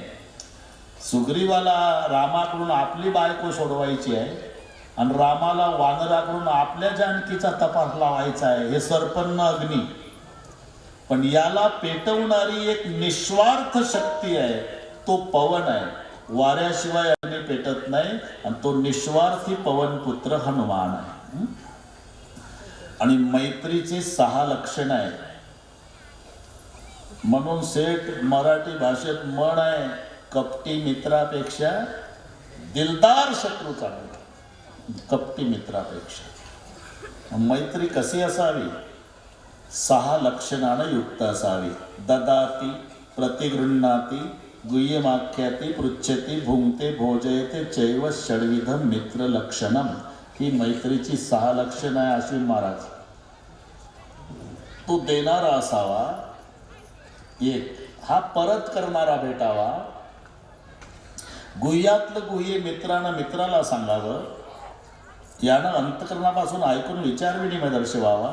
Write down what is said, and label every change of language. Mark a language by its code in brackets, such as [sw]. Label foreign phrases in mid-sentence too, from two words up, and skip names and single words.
[mr] सुग्रीवाला रामाकडून आपली बायको सोडवायची आहे, आणि रामाला वानराकडून आपल्या जानकीचा तपास लावायचा आहे. हे सर्पन्न अग्नी. पण याला पेटवणारी एक निस्वार्थ शक्ती आहे, तो पवन आहे. वाऱ्याशिवाय अग्नी पेटत नाही आणि तो निस्वार्थी पवन पुत्र हनुमान आहे. आणि मैत्रीची 6 लक्षणं आहेत. म्हणून सेठ मराठी भाषेत म्हण आहे, कपटी मित्रापेक्षा दिलदार शत्रू चांगला. कपटी मित्रापेक्षा. मैत्री कशी असावी? 6 लक्षणानं युक्त असावी. [sa] ददाती, प्रतिगृह्णाती, गुह्यमाख्याती, पृच्छती, भुंक्ते, भोजयते, चैव षड्विधम मित्र लक्षणम. [mr] ही मैत्रीची 6 लक्षणं आहे अश्विन महाराज. तो देणारा असावा एक, हा परत करणारा भेटावा. गुह्यातलं गुह्य मित्रानं मित्राला सांगावं. यानं अंतकरणापासून ऐकून विचार विनिमय दर्शवावा.